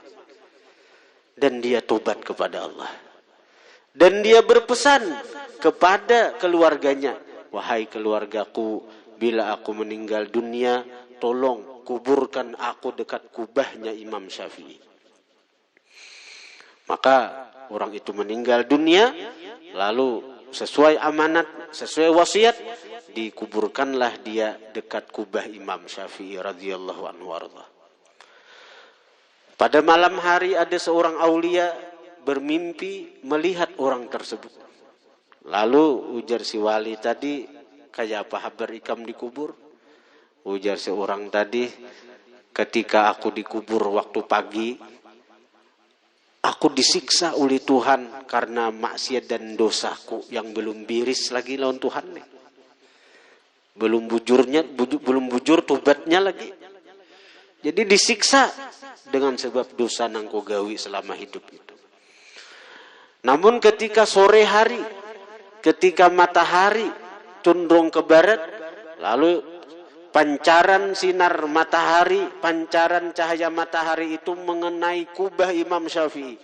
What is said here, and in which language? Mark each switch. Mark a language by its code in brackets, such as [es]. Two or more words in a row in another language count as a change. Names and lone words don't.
[id] Dan dia tobat kepada Allah. Dan dia berpesan kepada keluarganya, wahai keluargaku, bila aku meninggal dunia, tolong kuburkan aku dekat kubahnya Imam Syafi'i. Maka orang itu meninggal dunia, lalu sesuai amanat, sesuai wasiat, dikuburkanlah dia dekat kubah Imam Syafi'i [ar] radhiyallahu anhu warḍah. [id] Pada malam hari ada seorang aulia bermimpi melihat orang tersebut. [bjn] Lalu ujar si wali tadi, kayak apa habar ikam dikubur? [id] Ujar seorang tadi, ketika aku dikubur waktu pagi, aku disiksa oleh Tuhan karena maksiat dan dosaku yang belum biris lagi lawan Tuhan nih. [bjn] Belum bujur tobatnya lagi. Jadi disiksa dengan sebab dosa nang ko gawi selama hidup itu. [id] Namun ketika sore hari, ketika matahari condong ke barat, lalu pancaran sinar matahari, pancaran cahaya matahari itu mengenai kubah Imam Syafi'i.